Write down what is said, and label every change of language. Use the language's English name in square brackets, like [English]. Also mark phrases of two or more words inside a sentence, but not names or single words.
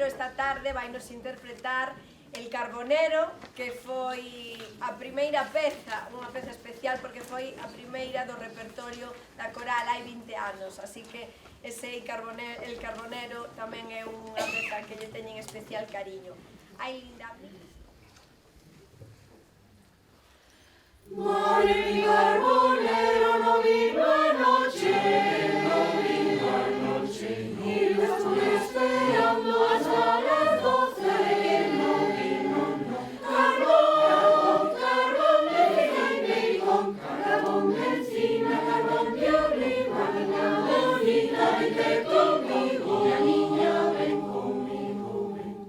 [Galician] Esta tarde vai nos interpretar El Carbonero, que foi a primeira peza, unha peza especial porque foi a primeira do repertorio da Coral hai 20 anos, así que ese El Carbonero tamén é unha peza que lle teñen especial cariño. [Spanish] Ai, linda. Mare mi carbonero no vino anoche, y lo estoy esperando hasta las 12, que no vino, no. Carbón, carbón de leña y con carbón de encina, carbón de arriba, niña bonita, vente conmigo, la niña ven conmigo, ven.